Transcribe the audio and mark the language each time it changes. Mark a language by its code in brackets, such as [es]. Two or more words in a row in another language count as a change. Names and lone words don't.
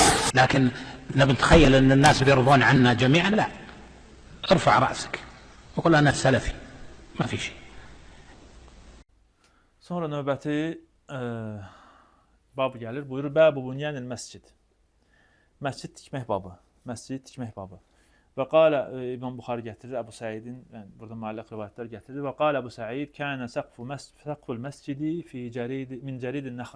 [ar] لكن نتخيل أن الناس بيرضون عنا جميعا، لا، ارفع رأسك وقل أنا سلفي، ما في شيء. [az] Sonra növbəti bab gəlir. [ar] Buyurur, باب بنيان المسجد. [az] Məscid tikmək babı. Məscid tikmək babı. [ar] وقال, [az] İmam Buxari gətirir, Əbu Səidin, yəni burada müəlliq rivayətlər gətirir. [ar] وقال أبو سعيد كان سقف المسجد من جريد النخل.